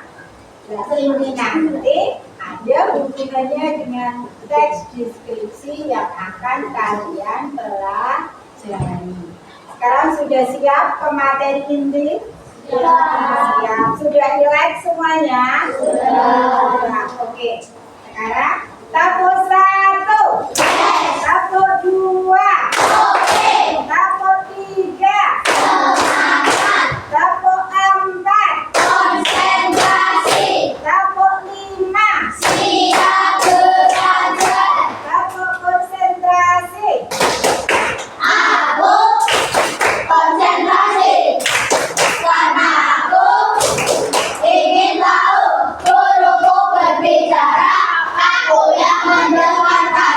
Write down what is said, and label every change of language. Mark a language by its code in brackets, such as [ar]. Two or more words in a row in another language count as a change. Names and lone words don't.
[id] Nah, ini nanti ada hubungannya dengan teks deskripsi yang akan kalian pelajari. Sekarang sudah siap pemateri inti? Siap. Sudah relax semuanya? Sudah. Oke. Sekarang tapo 1, tapo 2, tapo 3, tapo 4, Konsentrasi, tapo 5, siap belajar. tapo konsentrasi. Aku konsentrasi karena aku ingin tahu guruku berbicara, aku yang mendengarkan.